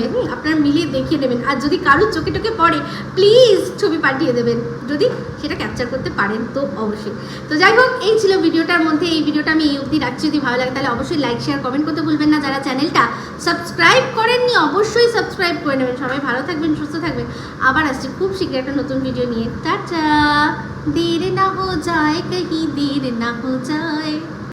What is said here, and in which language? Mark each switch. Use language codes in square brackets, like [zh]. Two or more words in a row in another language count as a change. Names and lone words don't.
[bn] আপনারা মিলিয়ে দেখিয়ে দেবেন, আর যদি কারোর চোখে টোকে পড়ে প্লিজ ছবি পাঠিয়ে দেবেন, যদি সেটা ক্যাপচার করতে পারেন তো অবশ্যই। তো যাই হোক, এই ছিল ভিডিওটার মধ্যে। এই ভিডিওটা আমি এই অবধি রাখছি। যদি ভালো লাগে তাহলে অবশ্যই [en] like share comment [bn] করতে ভুলবেন না। যারা চ্যানেলটা সাবস্ক্রাইব করেননি অবশ্যই সাবস্ক্রাইব করে নেবেন। সবাই ভালো থাকবেন, সুস্থ থাকবেন। আবার আসছি খুব শীঘ্রই একটা নতুন ভিডিও নিয়ে। টাটা। [hi] देर ना हो जाए कहीं देर ना हो जाए।